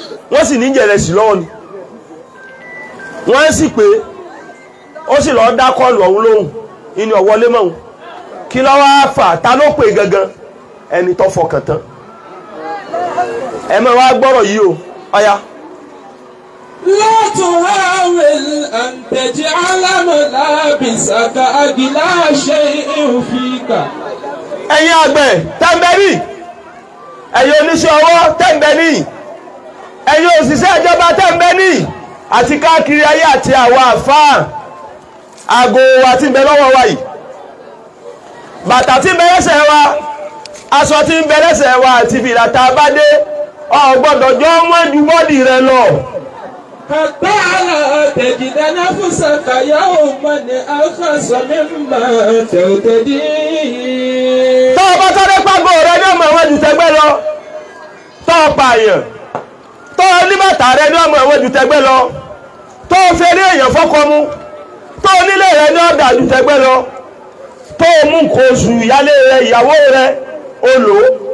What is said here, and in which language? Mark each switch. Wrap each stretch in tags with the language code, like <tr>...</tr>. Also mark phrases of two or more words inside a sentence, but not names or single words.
<yo>Wọ́n sì ní jẹ̀rẹ̀sì lọ́wọ́ ni. Wọ́n sì pé ó sì lọ́ọ́ dá kọ́ọ̀lù ọ̀hún lóhùn. Ìní ọ̀wọ́lé mọ́ òun. Kí ló wá fà? Ta ló pè gangan? Ẹni tó fọkàn tán. Ẹ máa wá gbọ́rọ̀ yìí o. Ọya.</yo> <ar>لا تحاول أن تجعل ملابسك أغلى شيء فيك.</ar> <yo>Ẹ̀yin àgbẹ̀, tẹ́ńbẹ́rì. Ẹ̀yin oníṣẹ́ ọwọ́ tẹ́ ń bẹ níyì. Ẹ̀yin òṣìṣẹ́ ìjọba tẹ́ ń bẹ níyì. Àti káàkiri ayé àti àwa àfáà. Aago wa tí ń bẹ lọ́wọ́ wa yìí. Bàtà tí ń bẹ lẹ́sẹ̀ wa. Aṣọ tí ń bẹ lẹ́sẹ̀ wa àti fìlà tá a bá dé. O gbọ́dọ̀ jọ wọ́n ju bọ́dì rẹ lọ.</yo> <ar>حتى لا تجد نفسك يوما أرخص مما ترتدي.</ar> <yo>Tó o bá sáré pàgọ́ rẹ ní ọmọ àwọn ju tẹgbẹ́ lọ. Tó o pààyàn. Tó o ní bàtà rẹ ní ọmọ àwọn ju tẹgbẹ́ lọ. Tó o fi eré èèyàn fọ́kọ mu. Tó o nílé rẹ ní ọ̀dà ju tẹgbẹ́ lọ. Tó o mú nǹkan oṣù ìyálé rẹ, ìyàwó rẹ, o lò ó.</yo>